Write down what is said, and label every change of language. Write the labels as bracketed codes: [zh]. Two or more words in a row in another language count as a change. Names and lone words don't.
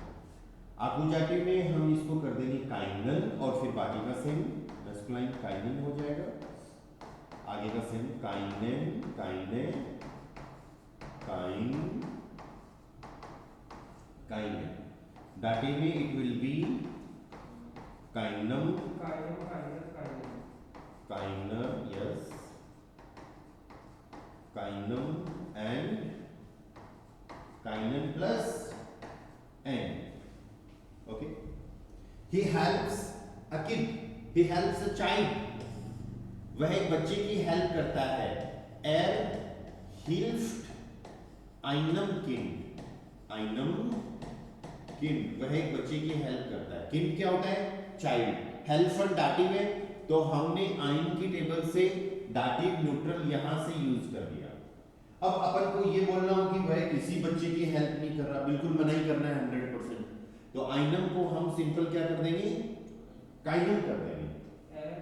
[hi] आकुजाटिव में हम इसको कर देंगे काइनन, और फिर बाकी का सेम मैस्कुलाइन काइनन हो जाएगा, आगे का सेम [de] keinen, keine, kein, keinen. [en] दाटिव में it will be [de] keinem, keiner, [en] yes, [de] keinem and keinen [en] प्लस एंड। Okay, he helps a kid, he helps a child, [hi] वह एक बच्चे की हेल्प करता है। [de] hilft einem Kind, einem Kind, [hi] वह एक बच्चे की हेल्प करता है। Kind क्या होता है, चाइल्ड। हेल्प दाटिव है, तो हमने आइन की टेबल से [de] Dativ Neutral [hi] यहां से यूज कर दिया। अब अपन को ये बोलना हो कि वह किसी बच्चे की हेल्प नहीं कर रहा, बिल्कुल मना ही करना है 100%, तो आइनम को हम सिंपल क्या कर देंगे, काइनम कर देंगे।